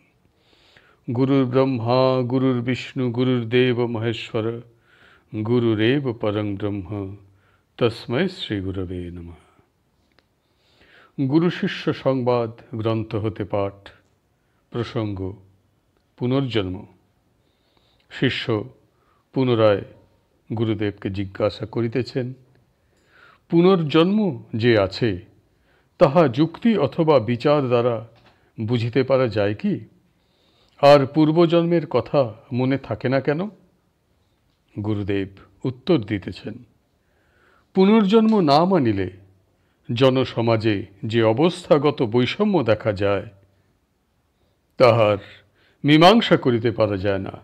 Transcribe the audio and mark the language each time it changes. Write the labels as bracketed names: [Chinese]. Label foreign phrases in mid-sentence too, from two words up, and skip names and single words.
[Sanskrit] गुरुर्ब्रह्मा गुरुर्विष्णु गुरुर्देव महेश्वर गुरुरेव परं ब्रह्म तस्मै श्री गुरवे नमः। [Bangla] গুরু শিষ্য সংবাদ গ্রন্থ হতে পাঠ। প্রসঙ্গ পুনর্জন্ম। শিষ্য পুনরায় গুরুদেবকে জিজ্ঞাসা করিতেছেন, পুনর্জন্ম যে আছে তাহা যুক্তি অথবা বিচার দ্বারা বুঝিতে পারা যায় কি? আর পূর্বজন্মের কথা মনে থাকে না কেন? গুরুদেব উত্তর দিতেছেন, পুনর্জন্ম না মানিলে জনসমাজে যে অবস্থাগত বৈষম্য দেখা যায় তাহার মীমাংসা করিতে পারা যায় না।